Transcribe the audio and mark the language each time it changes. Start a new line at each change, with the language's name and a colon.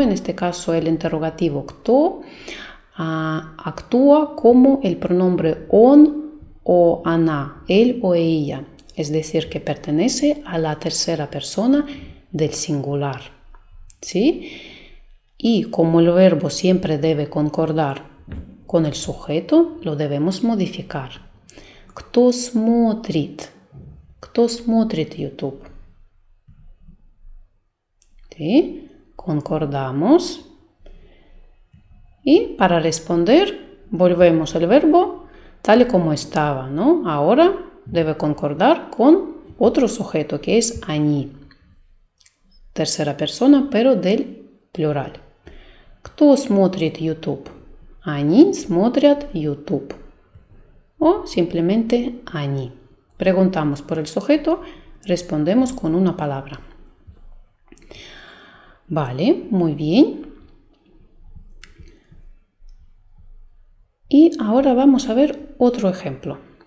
Spanish: En este caso el interrogativo кто, actúa como el pronombre он o она, él o ella. Es decir, que pertenece a la tercera persona del singular. ¿Sí? Y como el verbo siempre debe concordar con el sujeto, lo debemos modificar.
Russian: Кто смотрит? Кто смотрит YouTube?
Spanish: ¿Sí? Concordamos. Y para responder, volvemos el verbo tal y como estaba, ¿no? Ahora debe concordar con otro sujeto que es они. Tercera persona, pero del plural.
Russian: Кто смотрит YouTube? Они смотрят YouTube.
Spanish: O simplemente они. Preguntamos por el sujeto, respondemos con una palabra. Vale, muy bien. Y ahora vamos a ver otro ejemplo.